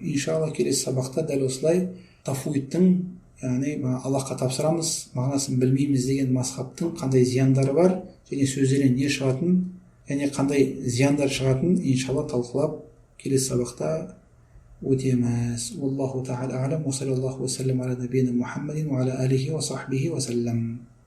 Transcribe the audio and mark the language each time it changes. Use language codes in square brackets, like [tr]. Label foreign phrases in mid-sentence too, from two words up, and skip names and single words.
[kk] Иншалла келесі сабақта дәл осылай тафуидтің, яғни Аллахқа тапсырамыз, мағынасын білмейміз деген мазхабтың қандай зияндары бар, және сөздерінен не шығатын, және қандай зияндар шығатын иншалла талқылап келесі сабақта өтеміз. [ar] الله تعالى أعلم, وصلى الله وسلم على نبينا محمد وعلى آله وصحبه وسلم.